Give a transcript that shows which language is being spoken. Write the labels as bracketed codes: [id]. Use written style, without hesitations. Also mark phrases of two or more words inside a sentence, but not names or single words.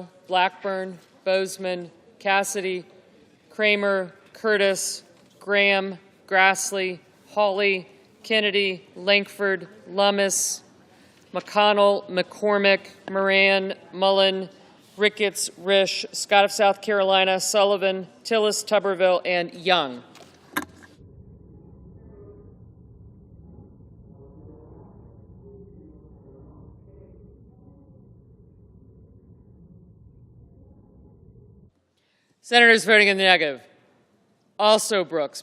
[en] Blackburn, Bozeman, Cassidy, Kramer, Curtis, Graham, Grassley, Hawley, Kennedy, Lankford, Lummis, McConnell, McCormick, Moran, Mullen, Ricketts, Risch, Scott of South Carolina, Sullivan, Tillis, Tuberville, and Young. Senators voting in the negative: Also Brooks,